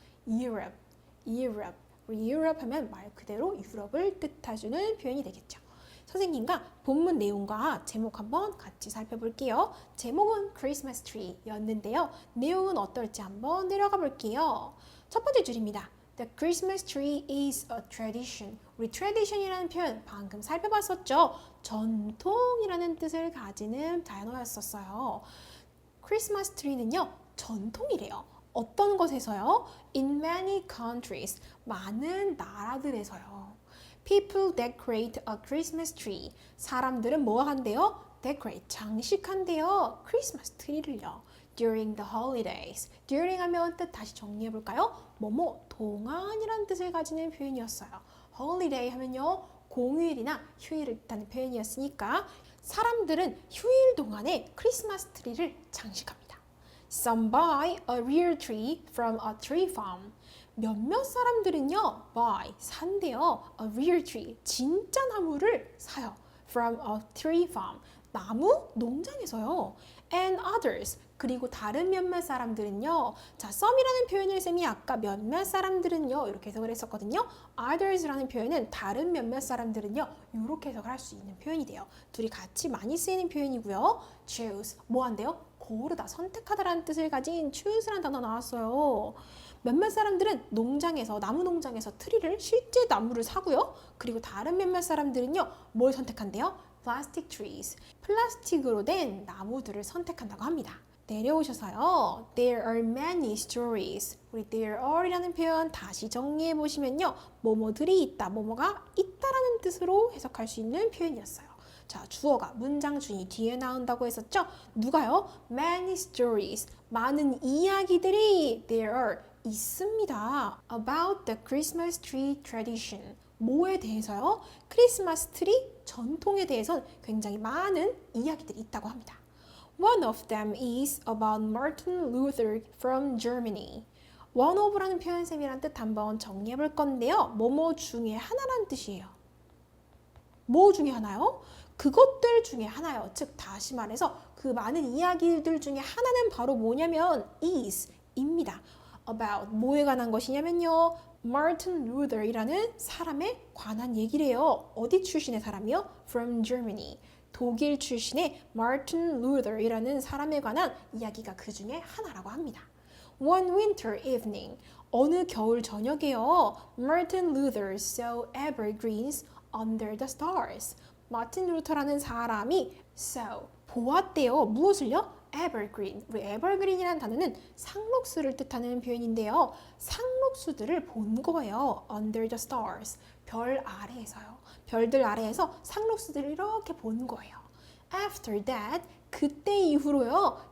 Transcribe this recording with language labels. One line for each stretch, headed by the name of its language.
English: Europe, Europe.
Korean: 우리 Europe 하면 말 그대로 유럽을 뜻해주는 표현이 되겠죠. 선생님과 본문 내용과 제목 한번 같이 살펴볼게요. 제목은 Christmas Tree 였는데요. 내용은 어떨지 한번 내려가 볼게요. 첫 번째 줄입니다.
English: The Christmas tree is a tradition.
Korean: 우리 tradition이라는 표현 방금 살펴봤었죠. 전통이라는 뜻을 가지는 단어였었어요. 크리스마스 트리는요, 전통이래요. 어떤 것에서요?
English: In many countries.
Korean: 많은 나라들에서요.
English: People decorate a Christmas tree.
Korean: 사람들은 뭐 한대요? Decorate, 장식한대요. 크리스마스 트리를요.
English: During the holidays.
Korean: During 하면 뜻 다시 정리해볼까요? 뭐뭐 동안이라는 뜻을 가지는 표현이었어요. Holiday 하면요, 공휴일이나 휴일을 뜻하는 표현이었으니까 사람들은 휴일 동안에 크리스마스 트리를 장식합니다.
English: Some buy a real tree from a tree farm.
Korean: 몇몇 사람들은요, buy, 산대요.
English: A real tree,
Korean: 진짜 나무를 사요.
English: From a tree farm,
Korean: 나무 농장에서요.
English: And others,
Korean: 그리고 다른 몇몇 사람들은요. 자, some이라는 표현을 쌤이 아까 몇몇 사람들은요, 이렇게 해석을 했었거든요. others라는 표현은 다른 몇몇 사람들은요, 이렇게 해석을 할 수 있는 표현이 돼요. 둘이 같이 많이 쓰이는 표현이고요. choose, 뭐 한대요? 고르다, 선택하다라는 뜻을 가진 choose라는 단어 나왔어요. 몇몇 사람들은 농장에서, 나무 농장에서 트리를, 실제 나무를 사고요. 그리고 다른 몇몇 사람들은요, 뭘 선택한대요?
English: plastic trees,
Korean: 플라스틱으로 된 나무들을 선택한다고 합니다. 내려오셔서요,
English: there are many stories.
Korean: 우리 there are이라는 표현 다시 정리해 보시면요, 뭐뭐들이 있다, 뭐뭐가 있다라는 뜻으로 해석할 수 있는 표현이었어요. 자, 주어가 문장 중이 뒤에 나온다고 했었죠? 누가요?
English: Many stories.
Korean: 많은 이야기들이 there are 있습니다.
English: About the Christmas tree tradition.
Korean: 뭐에 대해서요? 크리스마스 트리 전통에 대해서는 굉장히 많은 이야기들이 있다고 합니다.
English: One of them is about Martin Luther from Germany.
Korean: One of라는 표현셈이란 뜻 한번 정리해 볼 건데요. 뭐뭐 중에 하나란 뜻이에요. 뭐 중에 하나요? 그것들 중에 하나요. 즉 다시 말해서 그 많은 이야기들 중에 하나는 바로 뭐냐면 is입니다. about 뭐에 관한 것이냐면요. 마르틴 루더이라는 사람에 관한 얘기래요. 어디 출신의 사람이요?
English: From Germany.
Korean: 독일 출신의 마르틴 루더이라는 사람에 관한 이야기가 그 중에 하나라고 합니다.
English: One winter evening,
Korean: 어느 겨울 저녁에요.
English: Martin Luther saw evergreens under the stars.
Korean: 마틴 루터라는 사람이 saw, 보았대요. 무엇을요? evergreen. 우리 evergreen이라는 단어는 상록수를 뜻하는 표현인데요. 상록수들을 본 거예요.
English: under the stars.
Korean: 별 아래에서요. 별들 아래에서 상록수들을 이렇게 본 거예요.
English: After that,
Korean: 그때 이후로요.